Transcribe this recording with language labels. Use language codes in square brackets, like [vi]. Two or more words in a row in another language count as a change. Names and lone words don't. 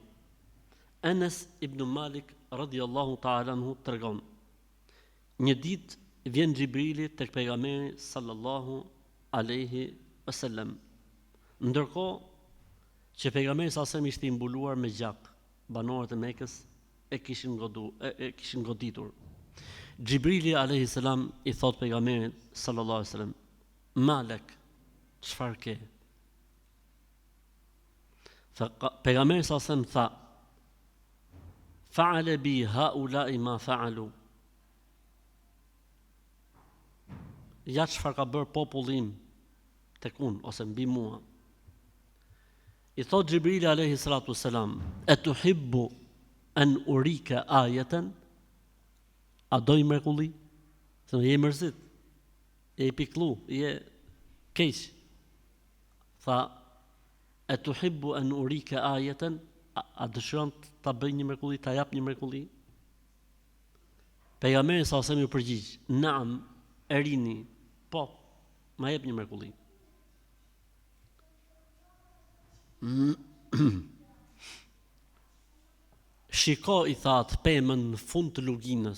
[sq] Anas ibn Malik [ar] رضي الله تعالى عنه [sq] tregon: një ditë vjen Xhibrili tek pejgamberi [ar] صلى الله عليه وسلم, [sq] ndërkohë që pejgamberi [ar] صلى الله عليه وسلم [sq] ishte i mbuluar me gjak. Banorët e Mekës e kishin goditur. Xhibrili [ar] عليه السلام [sq] i thot pejgamberit [ar] صلى الله عليه وسلم: [sq] "Malek, çfarë ke?" [ar] Pejgamberi صلى الله عليه وسلم tha: "فعل بي هؤلاء ما فعلوا." [sq] Ja çfarë ka bërë popullim tek unë ose mbi mua. [ar] I thot Xhibrili عليه الصلاة والسلام: "أتحب أن أريك آية?" [sq] A do i mrekulli? Se je i mërzit, je i piklu, je keq. [ar] Tha: "أتحب أن أريك آية?" [sq] A dëshiron ta bëj një mrekulli, ta jap një mrekulli? Pejgamberi sa ose më përgjigj: [ar] "نعم، أرني." [sq] Po, ma jep një mrekulli. Shiko, i thatë, pemën në fund të luginës.